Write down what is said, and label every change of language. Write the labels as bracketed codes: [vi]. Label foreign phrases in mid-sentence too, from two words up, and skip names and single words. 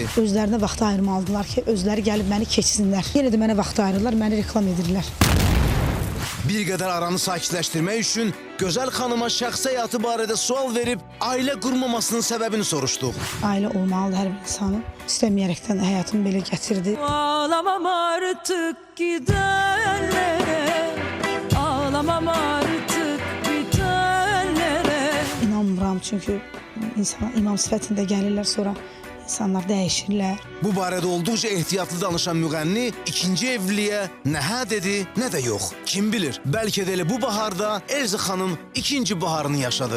[az] Özlərinə vaxt ayırmalıdılar ki, özləri gəlib məni keçsinlər. Yenə də mənə vaxt ayırırlar, məni reklam edirlər. Bir qədər aranı sakitləşdirmək üçün Gözəl xanıma şəxsi həyatı barədə sual verib ailə qurmamasının səbəbini soruşduq. Ailə olmalıdır hər bir insanın. İstəməyərəkdən həyatımı belə gətirdi. [tr] Ağlamam artık gidenlere, ağlamam artık bitenlere. [az] İnanmıram çünki insana imam sifətində gəlirlər, sonra insanlar dəyişirlər. Bu barədə olduqca ehtiyatlı danışan müğənni ikinci evliliyə nə hə dedi, nə də yox. Kim bilir, bəlkə də elə bu baharda Elza xanım ikinci baharını yaşadı.